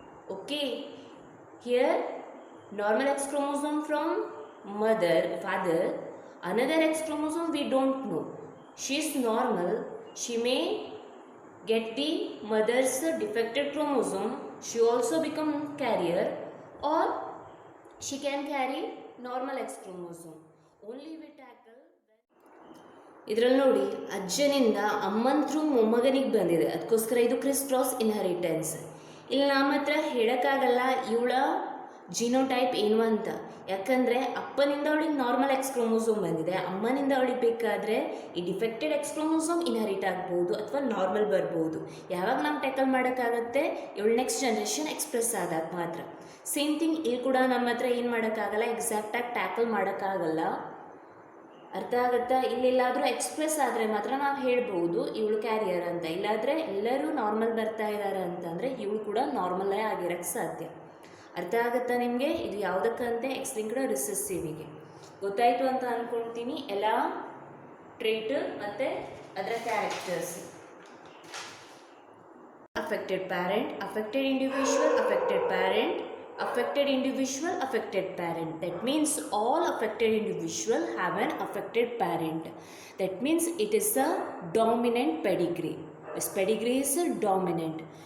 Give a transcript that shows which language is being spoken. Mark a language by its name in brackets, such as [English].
[English] Okay, here normal X chromosome from father, another X chromosome we don't know. She is normal, she may get the mother's defected chromosome, she also become carrier, or she can carry normal X chromosome. Only we tackle [Kannada] ಇದರಲ್ಲಿ ನೋಡಿ ಅಜ್ಜನಿಂದ ಅಮ್ಮನ through ಮೊಮ್ಮಗನಿಗೆ ಬಂದಿದೆ, ಅದಕ್ಕೋಸ್ಕರ ಇದು criss cross inheritance. ಇಲ್ಲಿ ನಮ್ಮ ಹತ್ರ ಹೇಳೋಕ್ಕಾಗಲ್ಲ ಇವಳ ಜಿನೋಟೈಪ್ ಏನು ಅಂತ, ಯಾಕಂದರೆ ಅಪ್ಪನಿಂದ ಅವಳಿಗೆ ನಾರ್ಮಲ್ X ಕ್ರೋಮೋಸೋಮ್ ಬಂದಿದೆ, ಅಮ್ಮನಿಂದ ಅವಳಿಗೆ ಬೇಕಾದರೆ ಈ ಡಿಫೆಕ್ಟೆಡ್ X ಕ್ರೋಮೋಸೋಮ್ ಇನ್ಹೆರಿಟ್ ಆಗ್ಬೋದು ಅಥವಾ ನಾರ್ಮಲ್ ಬರ್ಬೋದು. ಯಾವಾಗ ನಾವು ಟ್ಯಾಕಲ್ ಮಾಡೋಕ್ಕಾಗತ್ತೆ, ಇವಳು ನೆಕ್ಸ್ಟ್ ಜನ್ರೇಷನ್ ಎಕ್ಸ್ಪ್ರೆಸ್ ಆದಾಗ ಮಾತ್ರ. ಸೇಮ್ ಥಿಂಗ್ ಇಲ್ಲಿ ಕೂಡ ನಮ್ಮ ಹತ್ರ ಏನು ಮಾಡೋಕ್ಕಾಗಲ್ಲ, ಎಕ್ಸಾಕ್ಟಾಗಿ ಟ್ಯಾಕಲ್ ಮಾಡೋಕ್ಕಾಗಲ್ಲ. ಅರ್ಥ ಆಗುತ್ತಾ? ಇಲ್ಲೆಲ್ಲಾದರೂ ಎಕ್ಸ್ಪ್ರೆಸ್ ಆದರೆ ಮಾತ್ರ ನಾವು ಹೇಳ್ಬೋದು ಇವಳು ಕ್ಯಾರಿಯರ್ ಅಂತ, ಇಲ್ಲಾದರೆ ಎಲ್ಲರೂ ನಾರ್ಮಲ್ ಬರ್ತಾ ಇದ್ದಾರೆ ಅಂತಂದರೆ ಇವಳು ಕೂಡ ನಾರ್ಮಲ್ಲೇ ಆಗಿರೋಕ್ಕೆ ಸಾಧ್ಯ. ಅರ್ಥ ಆಗುತ್ತಾ ನಿಮಗೆ? ಇದು ಯಾವುದಕ್ಕಂತೆ ಎಕ್ಸ್ ಲಿಂಕ್ಡ್ ರಿಸೆಸಿವಿಗೆ. ಗೊತ್ತಾಯಿತು ಅಂತ ಅಂದ್ಕೊಳ್ತೀನಿ ಎಲ್ಲ ಟ್ರೇಟ್ ಮತ್ತು ಅದರ characters. [English] affected parent, affected individual, affected parent, affected individual, affected parent. That means all affected individual have an affected parent. That means it is a dominant pedigree. This pedigree is a dominant.